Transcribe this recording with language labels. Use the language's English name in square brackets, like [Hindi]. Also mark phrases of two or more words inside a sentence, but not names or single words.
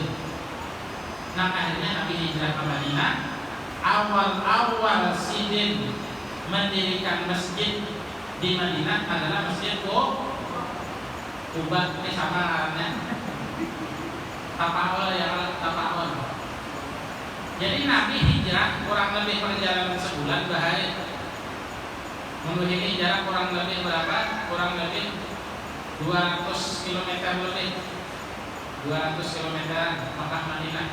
[Indonesian] Nah akhirnya Nabi hijrah ke Madinah. Awal-awal Sidin mendirikan masjid di Madinah adalah masjid Quba. Ini samarannya Tapaul ya Tapaul. Jadi Nabi hijrah kurang lebih perjalanan sebulan bahaya. Mengunjungi jarak kurang lebih berapa? Kurang lebih 200 km lebih. 200 km Makkah Madinah.